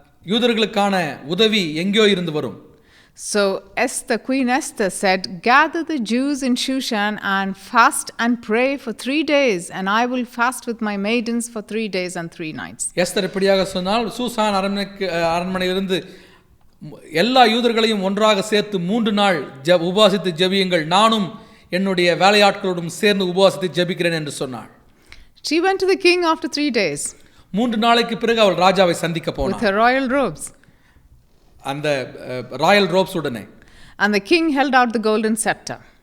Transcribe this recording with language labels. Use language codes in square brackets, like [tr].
[ta] யூதர்களுக்கான உதவி எங்கேயோ இருந்து வரும். [en] So Queen Esther said, gather the Jews in Shushan and fast and pray for 3 days, and I will fast with my maidens for 3 days and 3 nights. [ta] Esther இப்படியாக சொன்னால், Shushan அரண்மனையிலிருந்து எல்லா யூதர்களையும் ஒன்றாக சேர்த்து 3 நாள் உபவாசித்து ஜெபியுங்கள், நானும் என்னுடைய வேலையாட்களோடும் சேர்ந்து உபவாசித்து ஜெபிக்கிறேன் என்று சொன்னாள். [en] She went to the king after 3 days. [ta] 3 நாளைக்கு பிறகு அவள் ராஜாவை சந்திக்க போனாள். [en] With her royal robes. [ta] அந்த [en] royal robes [ta] உடனே. [en] And the king held out the golden scepter.